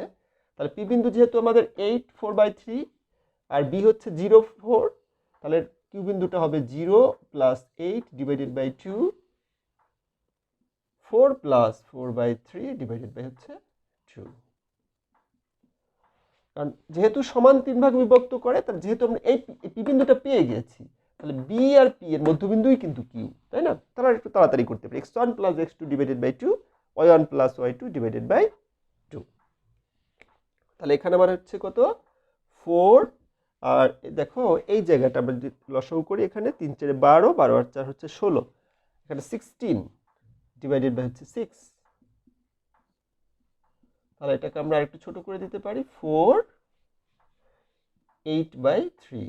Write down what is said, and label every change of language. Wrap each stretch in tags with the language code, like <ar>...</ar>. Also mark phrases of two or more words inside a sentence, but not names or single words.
<bn>তাহলে পি বিন্দু যেহেতু আমাদের 8 4/3 আর বি হচ্ছে 0 4, তাহলে কিউ বিন্দুটা হবে 0 + 8 / 2, 4 + 4/3 / হচ্ছে 2। কারণ যেহেতু সমান 3 ভাগ বিভক্ত করে, তাহলে যেহেতু আমরা এই পি বিন্দুটা পেয়ে গেছি, তাহলে বি আর পি এর মধ্যবিন্দুই কিন্তু কিউ, তাই না? তাহলে একটু তাড়াতাড়ি করতে পারি, x1 + x2 / 2, y1 + y2 / 2। তাহলে এখানে আমার হচ্ছে কত, 4, আর দেখো এই জায়গাটা আমরা যদি লসাগু করি, এখানে 3 4 12, 12 আর 4 হচ্ছে 16, এখানে 16 / হচ্ছে 6। তাহলে এটাকে আমরা আরেকটু ছোট করে দিতে পারি, 4 8/3।</bn>